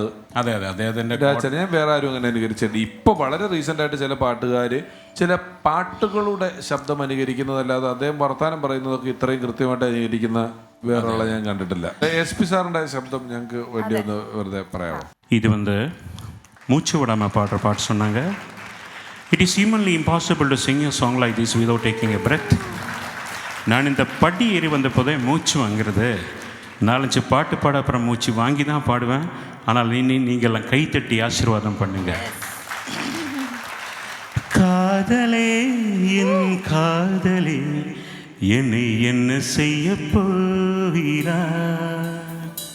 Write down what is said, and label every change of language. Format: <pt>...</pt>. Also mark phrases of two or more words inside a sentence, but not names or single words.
<ml>അതെ അദ്ദേഹത്തിന്റെ രാജേട്ടൻ. ഞാൻ വേറെ ആരും അങ്ങനെ അനുകരിച്ചിട്ടുണ്ട്. ഇപ്പൊ വളരെ റീസെന്റ് ആയിട്ട് ചില പാട്ടുകാര് ചില പാട്ടുകളുടെ ശബ്ദം അനുകരിക്കുന്നതല്ലാതെ അദ്ദേഹം വർത്താനം പറയുന്നതൊക്കെ ഇത്രയും കൃത്യമായിട്ട് അനുകരിക്കുന്ന വേറെ ഞാൻ കണ്ടിട്ടില്ല. SP സാറിന്റെ ശബ്ദം ഞങ്ങൾക്ക് വേണ്ടി ഒന്ന് വെറുതെ പറയാമോ?</ml> <ta>இது மூச்சு விடாமல் பாடுற பாட்டு சொன்னாங்க.</ta> <en>It is humanly impossible to sing a song like this without taking a breath.</en> <ta>நான் இந்த படி ஏறி வந்த போதே மூச்சு வாங்கிறது. 4-5 பாட்டு பாட அப்புறம் மூச்சு வாங்கி தான் பாடுவேன். ஆனால் நீங்கள்லாம் கைத்தட்டி ஆசீர்வாதம் பண்ணுங்க. காதலே என் காதலே என்னை என்ன செய்ய போகிறாய்?</ta>